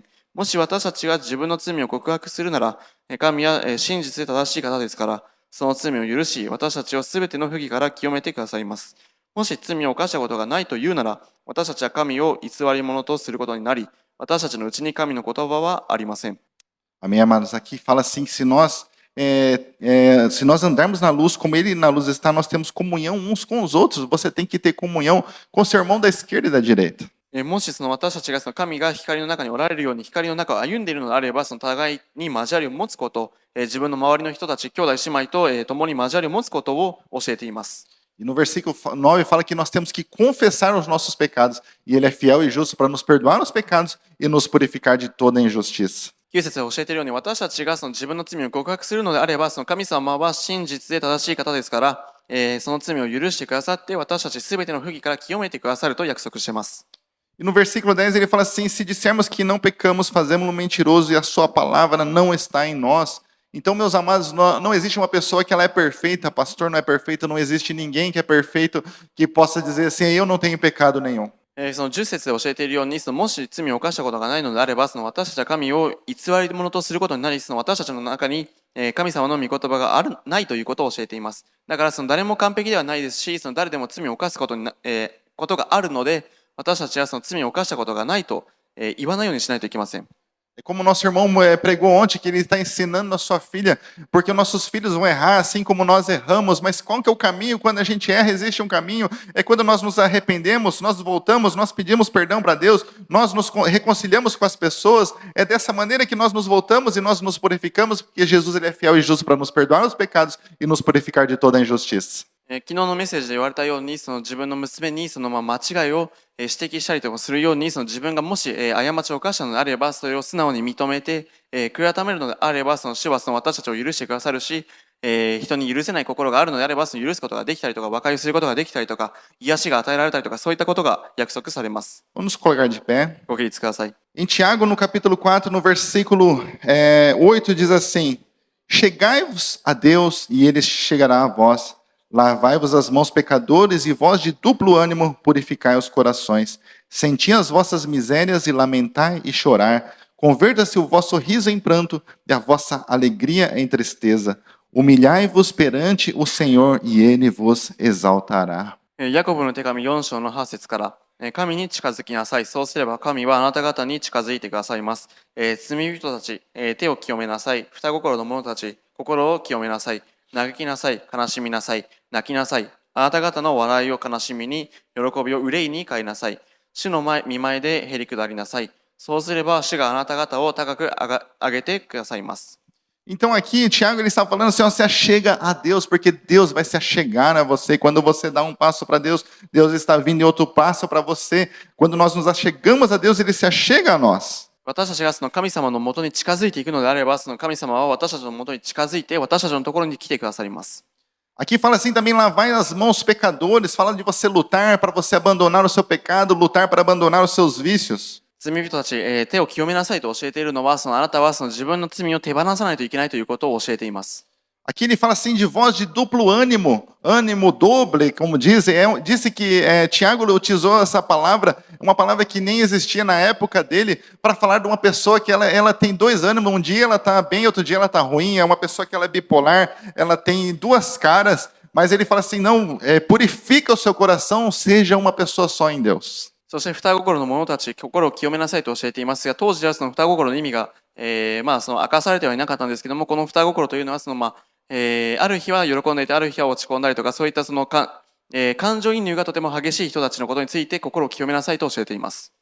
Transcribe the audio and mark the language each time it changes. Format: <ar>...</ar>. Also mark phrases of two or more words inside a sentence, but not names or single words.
<ja>もし私たちが自分の罪を告白するなら、神は真実で正しい方ですから、その罪を許し、私たちをすべての不義から清めてくださいます。もし罪を犯したことがないというなら、私たちは神を偽り者とすることになり、私たちのうちに神の言葉はありません。</ja> <pt>Amém, amados? Aqui fala assim que se nós andarmos na luz, como ele na luz está, nós temos comunhão uns com os outros. Você tem que ter comunhão com o seu irmão da esquerda e da direita.</pt> <ja>もし私たちが神が光の中におられるように光の中を歩んでいるのであれば、互いに交わりを持つこと、自分の周りの人たち、兄弟姉妹と共に交わりを持つことを教えています。</ja> <pt>E no versículo 9 fala que nós temos que confessar os nossos pecados, e ele é fiel e justo para nos perdoar os pecados e nos purificar de toda injustiça.</pt> <ja>9 節で教えているように、私たちが自分の罪を告白するのであれば、神様は真実で正しい方ですから、その罪を許してくださって、私たちすべての不義から清めてくださると約束しています。</ja> <pt>E no versículo 10 ele fala assim: se dissermos que não pecamos, fazemos-lo mentiroso e a sua palavra não está em nós. Então, meus amados, não existe uma pessoa que ela é perfeita, pastor não é perfeito, não existe ninguém que é perfeito que possa dizer assim: eu não tenho pecado nenhum.</pt> <ja>その10節で教えているように、もし罪を犯したことがないのであれば、私たちは神を偽り者とすることになり、私たちの中に神様の御言葉がないということを教えています。だから誰も完璧ではないですし、誰でも罪を犯すことがあるので、私たちは罪を犯したことがないと言わないようにしないといけません。</ja> <pt>Como nosso irmão pregou ontem, que ele está ensinando a sua filha, porque nossos filhos vão errar assim como nós erramos, mas qual que é o caminho? Quando a gente erra, existe um caminho, é quando nós nos arrependemos, nós voltamos, nós pedimos perdão para Deus, nós nos reconciliamos com as pessoas, é dessa maneira que nós nos voltamos e nós nos purificamos, porque Jesus ele é fiel e justo para nos perdoar os pecados e nos purificar de toda a injustiça.</pt> <ja>昨日のメッセージで言われたように、自分の娘に間違いを指摘したりとかするように、自分がもし過ちを犯したのであれば、それを素直に認めて悔い改めるのであれば、主は私たちを許してくださるし、人に許せない心があるのであれば、許すことができたりとか、和解することができたりとか、癒しが与えられたりとか、そういったことが約束されます。</ja> <pt>Vamos colocar de pé.</pt> <ja>ご起立ください。</ja> <pt>Em Tiago, no capítulo 4, no versículo 8, diz assim: Chegai-vos a Deus, e ele chegará a vós. Lavai-vos as mãos, pecadores, e vós de duplo ânimo purificai os corações. Senti as vossas misérias e lamentai e chorar. Converta-se o vosso riso em pranto e a vossa alegria em tristeza. Humilhai-vos perante o Senhor, e ele vos exaltará.</pt> <ja>ヤコブの手紙4章の8節から、神に近づきなさい。そうすれば神はあなた方に近づいてくださいます。罪人たち、手を清めなさい。二心の者たち、心を清めなさい。嘆きなさい。悲しみなさい。泣きなさい。あなた方の笑いを悲しみに、喜びを憂いに変えなさい。主の見前でへり下りなさい。そうすれば主があなた方を高く上げてくださいます。</ja> <pt>Então aqui, Tiago, ele está falando assim, ó, se achega a Deus, porque Deus vai se achegar a você. Quando você dá um passo para Deus, Deus está vindo em outro passo para você. Quando nós nos achegamos a Deus, ele se achega a nós.</pt> <ja>私たちがその神様のもとに近づいていくのであれば、その神様は私たちのもとに近づいて、私たちのところに来てくださります。</ja> <pt>Aqui fala assim também, lavai as mãos pecadores, fala de você lutar para você abandonar o seu pecado, lutar para abandonar os seus vícios.</pt> <ja>罪人たち、手を清めなさいと教えているのは、そのあなたはその自分の罪を手放さないといけないということを教えています。</ja> <pt>Aqui ele fala assim de voz de duplo ânimo,</pt> <es>ânimo doble,</es> <pt>como dizem. Disse que Tiago utilizou essa palavra, uma palavra que nem existia na época dele, para falar de uma pessoa que ela tem dois ânimos. Um dia ela está bem, outro dia ela está ruim. É uma pessoa que ela é bipolar, ela tem duas caras. Mas ele fala assim, não, purifica o seu coração, seja uma pessoa só em Deus.</pt> <ja>そして双心の者たち、心を清めなさいと教えていますが、当時はその双心の意味が、その明かされてはいなかったんですけども、この双心というのはその、ある日は喜んでいて、ある日は落ち込んだりとか、そういったその感情移入がとても激しい人たちのことについて心を清めなさいと教えています。</ja>